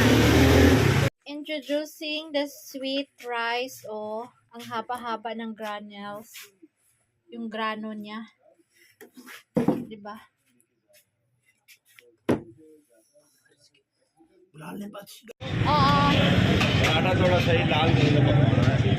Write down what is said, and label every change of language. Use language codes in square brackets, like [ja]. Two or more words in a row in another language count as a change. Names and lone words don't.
[en] Introducing the sweet rice. [tl] Oh, ang haba-haba ng granules. Yung grano niya. Diba? Oo. [hi] Ada थोड़ा सही लाल नहीं लगा